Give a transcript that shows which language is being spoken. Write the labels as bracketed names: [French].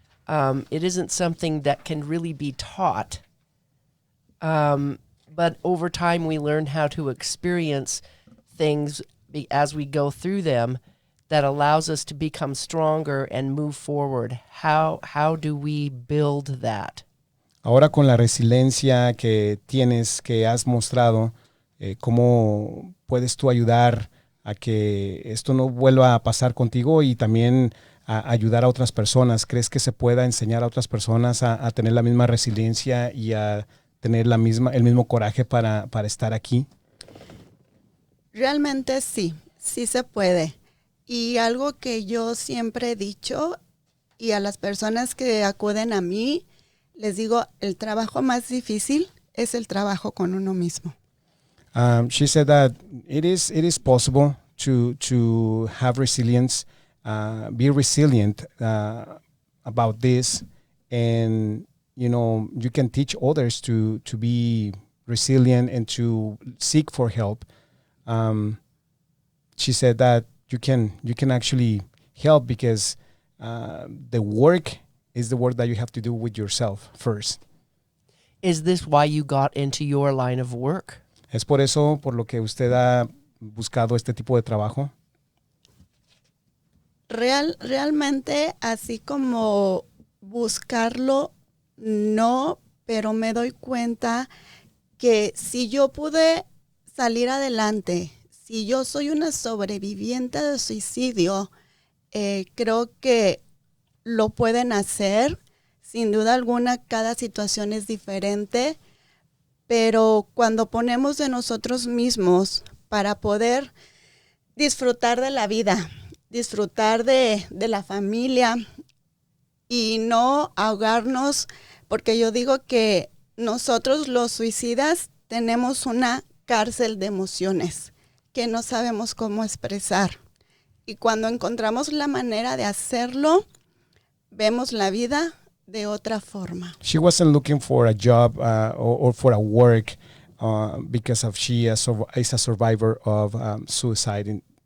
[English] It isn't something that can really be taught. But over time we learn how to experience things as we go through them that allows us to become stronger and move forward. How do we build that? [Spanish] Ahora con la resiliencia que tienes, que has mostrado, ¿cómo puedes tú ayudar a que esto no vuelva a pasar contigo y también a ayudar a otras personas? ¿Crees que se pueda enseñar a otras personas a tener la misma resiliencia y a tener el mismo coraje para estar aquí? Realmente sí se puede. Y algo que yo siempre he dicho y a las personas que acuden a mí, les digo, el trabajo más difícil es el trabajo con uno mismo. [English] She said that it is possible to have resilience, be resilient about this, and you can teach others to be resilient and to seek for help. She said that you can actually help because the work is the work that you have to do with yourself first. Is this why you got into your line of work? [Spanish] ¿Es por eso por lo que usted ha buscado este tipo de trabajo? Realmente así como buscarlo, no, pero me doy cuenta que si yo pude salir adelante, si yo soy una sobreviviente de suicidio, creo que lo pueden hacer. Sin duda alguna, cada situación es diferente, pero cuando ponemos de nosotros mismos para poder disfrutar de la vida, disfrutar de la familia y no ahogarnos, porque yo digo que nosotros los suicidas tenemos una cárcel de emociones que no sabemos cómo expresar. Y cuando encontramos la manera de hacerlo, vemos la vida de otra forma. [English] She wasn't looking for a job or for a work because she is a survivor of suicide.